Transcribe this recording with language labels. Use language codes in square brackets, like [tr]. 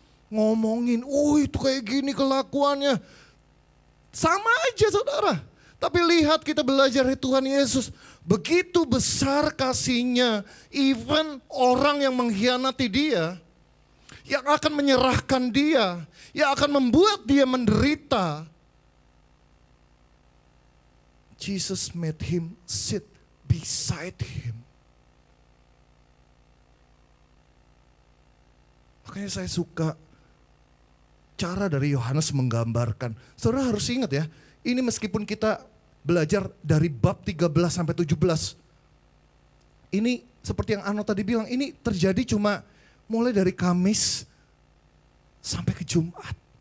[id] Ngomongin, oh itu kayak gini kelakuannya. Sama aja saudara. Tapi lihat kita belajar dari Tuhan Yesus. Begitu besar kasihnya, even orang yang mengkhianati dia, yang akan menyerahkan dia, yang akan membuat dia menderita. [en] Jesus made him sit beside him. [id] Makanya saya suka cara dari Yohanes menggambarkan. Saudara harus ingat ya, ini meskipun kita belajar dari bab 13 sampai 17. ini seperti yang Arno tadi bilang, ini terjadi cuma mulai dari Kamis sampai ke Jumat.